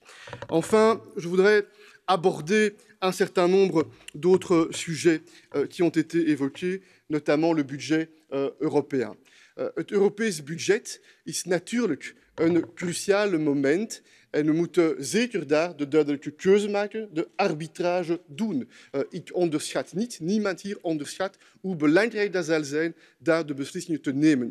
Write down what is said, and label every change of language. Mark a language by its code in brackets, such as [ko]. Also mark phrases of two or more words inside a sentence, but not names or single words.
[fr] Enfin, je voudrais aborder un certain nombre d'autres sujets qui ont été évoqués, notamment le budget européen. [nl] Het Europees budget is natuurlijk een cruciaal moment en we moeten zeker daar de duidelijke keuze maken, de arbitrage doen. Ik onderschat niet, niemand hier onderschat hoe belangrijk dat zal zijn daar de beslissingen te nemen.